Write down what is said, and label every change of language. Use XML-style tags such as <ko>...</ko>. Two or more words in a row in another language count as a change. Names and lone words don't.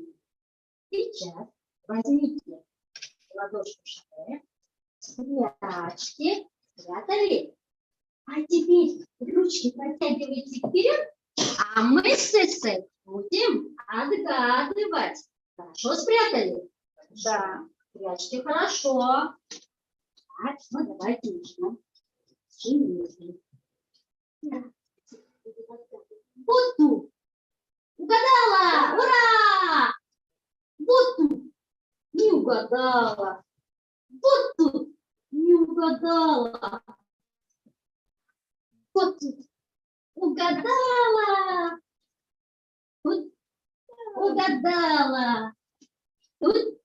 <ru>Сейчас возьмите ладошку шаре, спрячьте, спрятали. А теперь ручки протягивайте вперед, а мы с Эссой будем отгадывать. Хорошо спрятали? Да. Прячьте хорошо. Так, ну давайте начнем. Буту. Угадала! Ура! Буту. Не угадала. Буту. Не угадала. Буту. Угадала. Тут. Угадала. Тут.</ru>